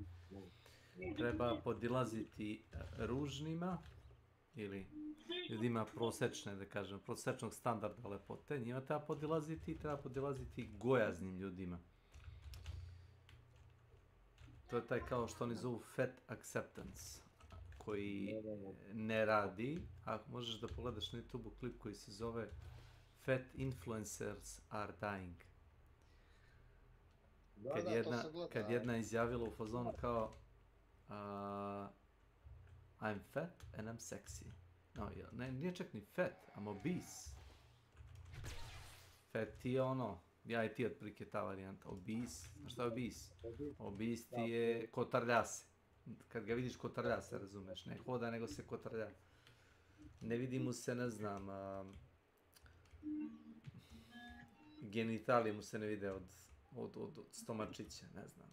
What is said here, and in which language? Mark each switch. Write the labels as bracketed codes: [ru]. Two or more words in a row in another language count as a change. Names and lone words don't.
[sr] Treba podilaziti ružnima ili ljudima prosečne, da kažem, prosečnog standarda lepote. Njima treba podilaziti i treba podilaziti gojaznim ljudima. To je taj kao što oni zovu [en] fat acceptance, [sr] koji ne radi, a možeš da pogledaš na YouTube klip koji se zove [en] Fat influencers are dying. [sr] Kad jedna izjavila u fazonu kao [en] I'm fat and I'm sexy. [sr] No, nije čak ni fat, [en] I'm obese. [sr] Fat ti je ono, ja i ti otprilike ta varijanta, obese. Znaš šta je obese? Obese ti je kotarlja se. Kad ga vidiš kotarlja se, razumeš, ne hoda nego se kotarlja. Ne vidi mu se, ne znam, genitalije mu se ne vide od stomačića, ne znam.